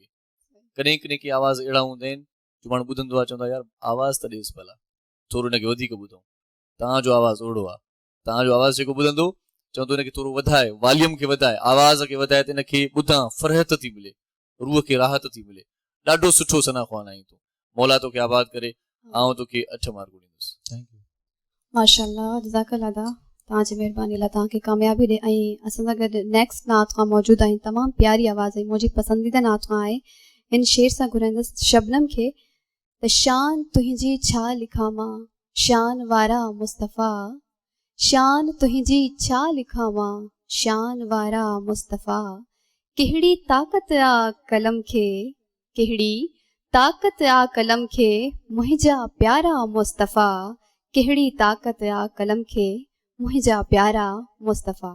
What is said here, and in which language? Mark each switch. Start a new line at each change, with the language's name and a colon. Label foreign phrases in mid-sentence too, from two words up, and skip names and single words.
Sindhi: कॾहिं कॾहिं के आवाज़ अहिड़ा हूंदा आहिनि जो माण्हू ॿुधंदो आहे चवंदो आहे यार आवाज़ त ॾेसि भला, थोरो हिनखे वधीक ॿुधूं। तव्हांजो आवाज़ ओड़ो आहे, तव्हांजो आवाज़ जेको ॿुधंदो चवंदो हिनखे थोरो वधाए, वॉल्यूम खे वधाए, आवाज़ खे वधाए त हिनखे ॿुधां फ़रहत थी मिले, रूह खे राहत थी मिले। ॾाढो सुठो सना ख़्वान आहीं तूं, मौला तोखे आबाद करे। आउं तोखे 8 मार्कूं ॾींदुसि।
English: Thank you.
Arabic: ما شاء الله جزاك الله
Sindhi: अदा, तव्हांजी महिरबानी लाइ तव्हांखे कामयाबी ॾे। ऐं असां सां गॾु नेक्स्ट नात खां मौजूदु आहिनि, तमामु प्यारी आवाज़ आहे, मुंहिंजी पसंदीदा नात खां आहे। इन शेर सां घुराईंदसि शबनम खे त शान तुंहिंजी छा लिखां मां, शान वारा मुस्तफ़ा, शान तुंहिंजी छा लिखां मां, शान वारा मुस्तफ़ा, कहिड़ी ताक़त आ कलम खे, कहिड़ी ताक़त आ कलम खे, मुंहिंजा प्यारा मुस्तफ़ा, कहिड़ी ताक़त आ कलम खे, मुंहिंजा प्यारा मुस्तफ़ा।